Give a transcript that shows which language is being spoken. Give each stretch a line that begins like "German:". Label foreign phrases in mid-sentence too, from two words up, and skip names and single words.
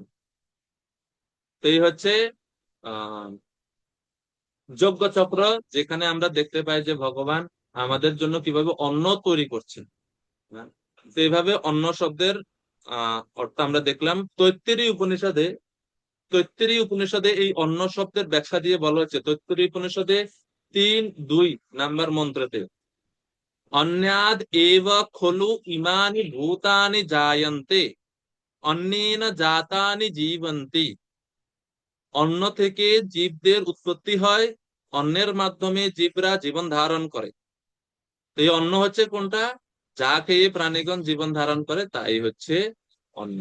Bangla: তো এই হচ্ছে আহ যজ্ঞ চক্র, যেখানে আমরা দেখতে পাই যে ভগবান আমাদের জন্য কিভাবে অন্ন তৈরি করছেন। হ্যাঁ? তো এইভাবে অন্ন শব্দের অর্থ আমরা দেখলাম। তৈত্তেরীয় উপনিষদে এই অন্ন শব্দের ব্যাখ্যা দিয়ে বলা হচ্ছে, তৈত্তেরীয় উপনিষদে 3:2 মন্ত্রতে,
Sanskrit: অন্যাদ এব খলু ইমানি ভূতানি জায়ন্তে, অন্নেন জাতানি জীবন্তি।
Bangla: অন্ন থেকে জীবদের উৎপত্তি হয়, অন্নের মাধ্যমে জীবরা জীবন ধারণ করে। তো এই অন্ন হচ্ছে কোনটা? যা খেয়ে প্রাণীগণ জীবন ধারণ করে তাই হচ্ছে অন্ন।